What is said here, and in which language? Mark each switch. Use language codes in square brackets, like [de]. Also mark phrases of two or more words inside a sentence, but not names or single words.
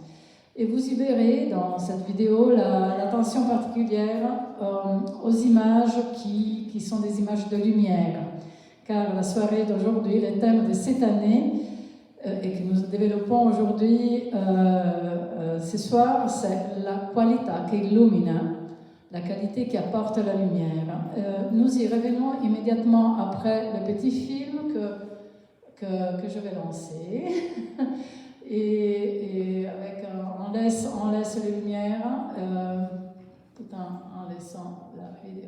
[fr] Et vous y verrez dans cette vidéo l'attention particulière aux images qui sont des images de lumière. Car la soirée d'aujourd'hui, le thème de cette année, et que nous développons aujourd'hui, ce soir, c'est [it] la qualità che illumina, [fr] la qualité qui apporte la lumière. Nous y revenons immédiatement après le petit film que je vais lancer. et avec, on laisse les lumières tout en laissant la vidéo.